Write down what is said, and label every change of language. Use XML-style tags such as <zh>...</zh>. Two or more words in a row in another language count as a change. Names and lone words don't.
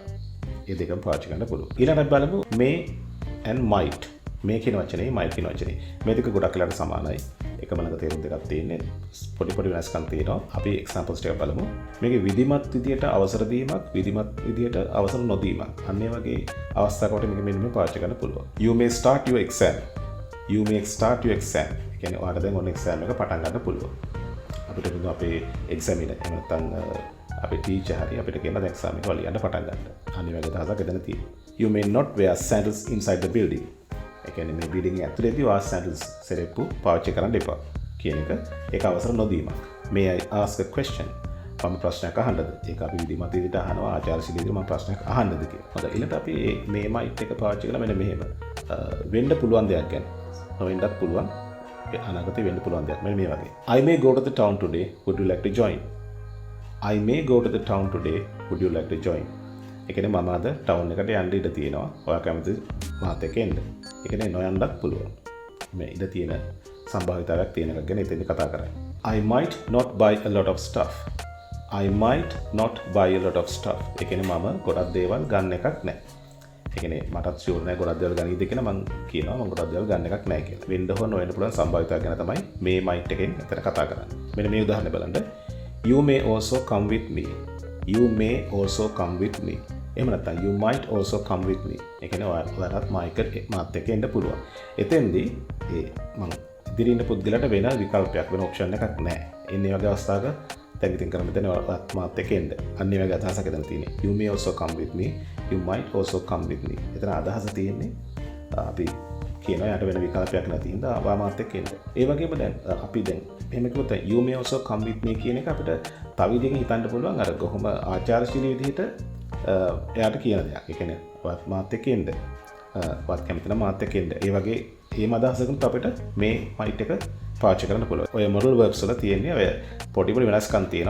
<si>මේ දෙකම පාවිච්චි කරන්න පුළුවන්. ඊළඟට බලමු</si> <en>may and might.</en> <si>මේ කියන වචනේ might කියන වචනේ. මේ දෙක ගොඩක් වෙලාවට සමානයි. එකම ළඟ තේරුම් දෙකක් තියෙන්නේ. පොඩි වෙනස්කම් තියෙනවා. අපි examples ටික බලමු. මේකේ විධිමත් විදියට අවසර දීමක්, විධිමත් විදියට අවසර නොදීමක්. අන්න ඒ වගේ අවස්ථාවකට මේක මෙන්න මේ පාවිච්චි කරන්න පුළුවන්.</si> <en>You may start your exam. You may start your exam.</en> <si>ඒ කියන්නේ ඔයාලට දැන් ඔන්න exam එක පටන් ගන්න පුළුවන්. අපිට දුන්න අපේ examiner එහෙම නැත්නම් අපේ teacher හරි අපිට කියන දැන් exam එක ලියන්න පටන් ගන්න. අනිත් වගේ දහසක් එතන තියෙනවා.</si> <en>You may not wear sandals inside the building.</en> <si>ඒ කියන්නේ මේ building එක ඇතුලේදී ඔයා sandals සෙරෙප්පු පාවිච්චි කරන්න එපා කියන එක ඒක අවසර නොදීමක්.</si> <en>May I ask a question?</en> <si>මම ප්‍රශ්නයක් අහන්නද? ඒක අපි විධිමත් විදිහට අහනවා ආචාරශීලී විදිහට මම ප්‍රශ්නයක් අහන්නද කියලා. හොඳයි. ඊළඟට අපි මේ might එක පාවිච්චි කරලා මෙන්න මෙහෙම වෙන්න පුළුවන් දෙයක් ගැන. නොවෙන්නත් පුළුවන්. අනාගතේ වෙන්න පුළුවන් දෙයක්. මෙන්න මේ වගේ.</si> <en>I may go to the town today. Would you like to join? I may go to the town today. Would you like to join?</en> <si>ඒ කියන්නේ මම අද ටවුන් එකට යන්න ඉඩ තියෙනවා. ඔයා කැමතිද මාත් එක්ක එන්න? ඒ කියන්නේ නොයන්නත් පුළුවන්. මේ ඉඩ තියෙන සම්භාවිතාවක් තියෙන එකක් ගැන එතෙන්දි කතා කරන්නේ.</si> <en>I might not buy a lot of stuff. I might not buy a lot of stuff.</en> <si>ඒ කියන්නේ මම ගොඩක් දේවල් ගන්න එකක් නැහැ. ඒ කියන්නේ මටත් ෂුවර් නැහැ ගොඩක් දේවල් ගන්නයිද කියලා මම කියනවා මම ගොඩක් දේවල් ගන්න එකක් නැහැ කියලා. වෙන්න හෝ නොවෙන්න පුළුවන් සම්භාවිතාවක් ගැන තමයි මේ might එකෙන් එතන කතා කරන්නේ. මෙන්න මේ උදාහරණය බලන්න.</si> <en>You may also come with me. You may also come with me.</en> <si>එහෙම නැත්නම්</si> <en>you might also come with me.</en> <si>ඒ කියන්නේ ඔයාලත් මාත් එක්ක එන්න පුළුවන්. එතෙන්දී මම ඉදිරියේ ඉන්න පුද්ගලයාට වෙන විකල්පයක් වෙන ඔප්ෂන් එකක් නැහැ. එන්නේ වගේ අවස්ථාවක දැන් ඉතින් කරන්න මෙතන ඔයාලත් මාත් එක්ක එන්න. අන්න ඒ වගේ අදහසක් එතන තියෙන්නේ.</si> <en>You may also come with me. You might also come with me.</en> <si>එතන අදහස තියෙන්නේ අපි කියනවා යට වෙන විකල්පයක් නැති හින්දා ආවා මාත් එක්ක එන්න. ඒ වගේම දැන් අපි දැන් එහෙම කිව්වොත්</si> <en>you may also come with me</en> <si>කියන එක අපිට තව විදිහකින් හිතන්න පුළුවන් අර කොහොම ආචාරශීලී විදිහට එයාට කියන දෙයක්. ඒ කියන්නේ වත් මාත් එක්ක එන්න. වත් කැමති නම් මාත් එක්ක එන්න. ඒ වගේ මේ අදහසකුත් අපිට මේ might එක පාවිච්චි කරන්න පුළුවන්. ඔය</si> <en>modal verbs</en> <si>වල තියෙන්නේ ඔය පොඩි පොඩි වෙනස්කම් තියෙනවා.</si>